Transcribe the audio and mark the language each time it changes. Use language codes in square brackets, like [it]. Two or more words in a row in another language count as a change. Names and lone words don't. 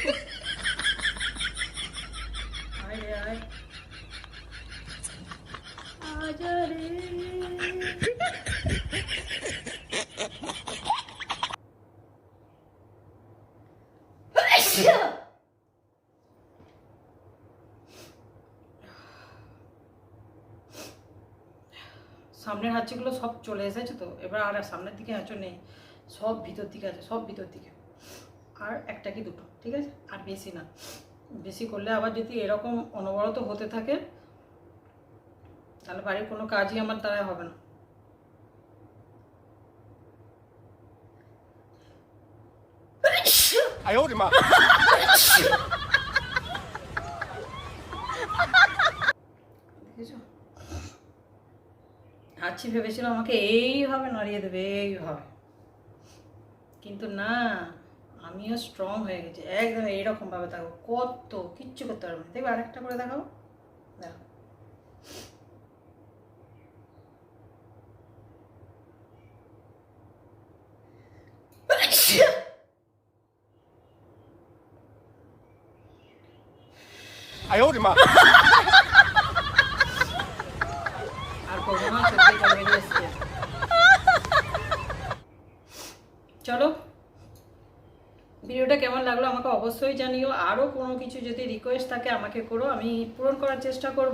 [bn] আয় আজা রে সামনের হাঁচিগুলো সব চলে এসেছে, তো এবার আর সামনের দিকে হাঁচো নেই, সব ভিতর দিকে আছে, সব ভিতর দিকে। আর একটা কি দুটো, ঠিক আছে, আর বেশি না। বেশি করলে আবার যদি এরকম অনবরত হতে থাকে তাহলে বাড়ির কোনো কাজই আমার দ্বারা হবে না। [zh] 哎呦我的妈！ [bn] দেখেছো, হাঁচি ভেবেছিল আমাকে এইভাবে নড়িয়ে দেবে, এইভাবে, কিন্তু না, আমিও স্ট্রং হয়ে গেছি একদম। এইরকম ভাবে থাকবো, কত কিচ্ছু করতে পারবো না। দেখবে আরেকটা করে দেখাবো, দেখো। [zh] 哎呦我的妈！ [bn] আর করবো না, সত্যি জল বেরিয়ে এসছে। চলো, ভিডিওটা কেমন লাগলো আমাকে অবশ্যই জানিও। আরও কোনো কিছু যদি রিকোয়েস্ট থাকে আমাকে করো, আমি পূরণ করার চেষ্টা করব।